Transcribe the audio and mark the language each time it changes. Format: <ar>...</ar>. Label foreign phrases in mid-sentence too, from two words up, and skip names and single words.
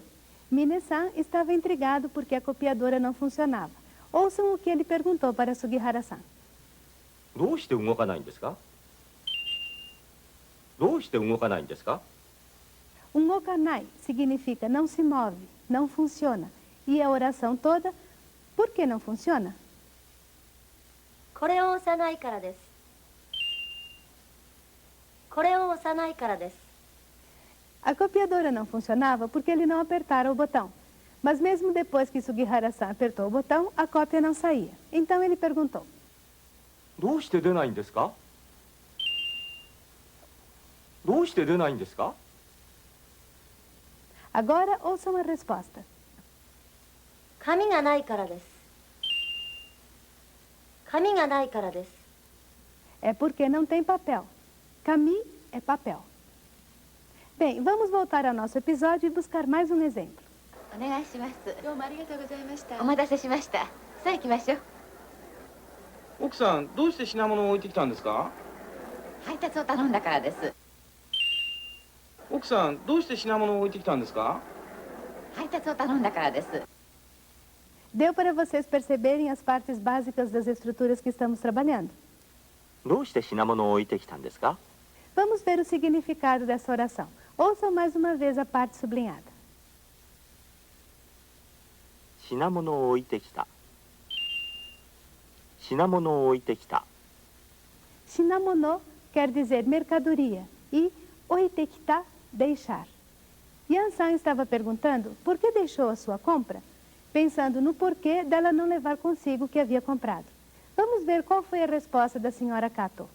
<pt>Mine-san estava intrigado porque a copiadora não funcionava. Ouçam o que ele perguntou para Sugihara-san.</pt> <ja>どうして動かないんですか？どうして動かないんですか？</ja> <pt>Okanai significa não se move, não funciona. E a oração toda, por que não funciona?</pt> <ja>これを押さないからです。これを押さないからです。</ja> <pt>A copiadora não funcionava porque ele não apertara o botão. Mas mesmo depois que Sugihara-san apertou o botão, a cópia não saía. Então ele perguntou.</pt> <ja>どうして出ないんですか？どうして出ないんですか？</ja> <pt>Agora ouçam a resposta.</pt> <ja>紙がないからです。紙がないからです。</ja> <pt>É porque não tem papel. Kami é papel. Bem, vamos voltar ao nosso episódio e buscar mais um exemplo.</pt> <ja>お願いします。どうもありがとうございましたお待たせしました。さあ行きましょう。奥さん、どうして品物を置いてきたんですか？配達を頼んだからです。奥さん、どうして品物を置いてきたんですか？配達を頼んだからです。</ja> <pt>Deu para vocês perceberem as partes básicas das estruturas que estamos trabalhando?</pt> <ja>どうして品物を置いてきたんですか？</ja> <pt>Vamos ver o significado dessa oração. Ouçam mais uma vez a parte sublinhada.</pt> <ja>品物を置いてきた。品物を置いてきた。</ja> <pt>Shinamono quer dizer mercadoria e oitekita, deixar. Yan-san estava perguntando por que deixou a sua compra, pensando no porquê dela não levar consigo o que havia comprado. Vamos ver qual foi a resposta da senhora Kato.</pt>